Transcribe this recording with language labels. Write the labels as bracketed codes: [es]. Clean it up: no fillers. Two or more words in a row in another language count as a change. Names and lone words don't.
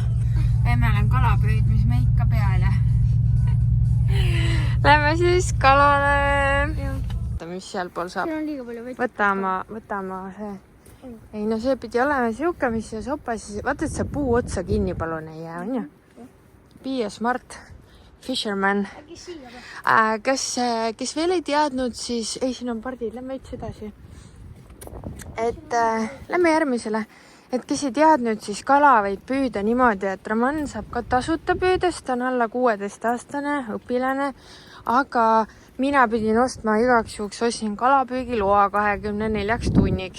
[et] Emme olen kalapüüdmis meika peale. Lähme siis kalale. Mis seal pool saab? Siin on liiga palju vett. Võta ma see. Ei, no see pidi olema siuke, mis see sopas. Vaata, et see puu otsa kinni palun ei jää, on ju? [en] Be a smart fisherman. [et] Kes veel ei teadnud, siis... Ei, siin on pardid. Lähme üks edasi. Lähme järgmisele. Et kes ei teadnud, siis kala võib püüda niimoodi, et Roman saab ka tasuta püüdest, ta on alla 16-aastane õpilane, aga mina pidin ostma igaks juhuks, ostsin kalapüügiloa 24 tunniks.